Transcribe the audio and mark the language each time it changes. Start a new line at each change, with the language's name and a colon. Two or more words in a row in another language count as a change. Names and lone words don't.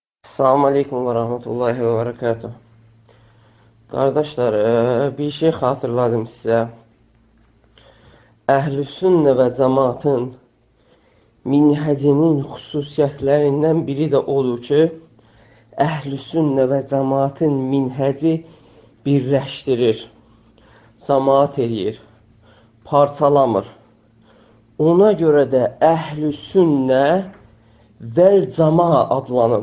Arabic: السلام عليكم ورحمة الله وبركاته.
Turkish: Kardeşler, bir şey hatırladım size.
Azerbaijani: Əhl-i Sünnə və Cemaatın minhəcinin xüsusiyyətlərindən biri də odur ki, Əhl-i Sünnə və Cemaatın minhəci birləşdirir, cemaat edir, parçalamır. Ona görə də Əhl-i Sünnə vəl Cemaat adlanıb.